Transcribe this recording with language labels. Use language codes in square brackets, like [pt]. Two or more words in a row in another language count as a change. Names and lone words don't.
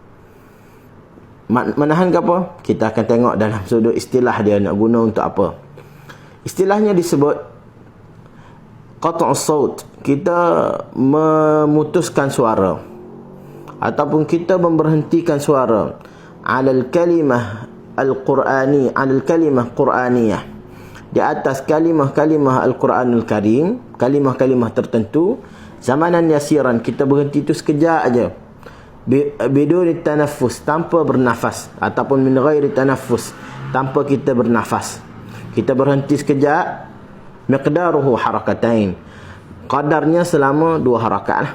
[ms] Menahan ke apa? Kita akan tengok dalam sudut istilah dia nak guna untuk apa. Istilahnya disebut [ar] قطع الصوت. [ms] Kita memutuskan suara ataupun kita memberhentikan suara [ar] على الكلمة على الكلمة القرآنية, [ms] di atas kalimah-kalimah Al-Quranul Karim, kalimah-kalimah tertentu. [ar] زمنا يسيرا, [ms] kita berhenti itu sekejap aja, [ar] بدون تنفس, [ms] tanpa bernafas, ataupun [ar] من غير تنفس, [ms] tanpa kita bernafas. Kita berhenti sekejap, [ar] مقداره حركتين, [ms] qadarnya selama 2 harakat lah.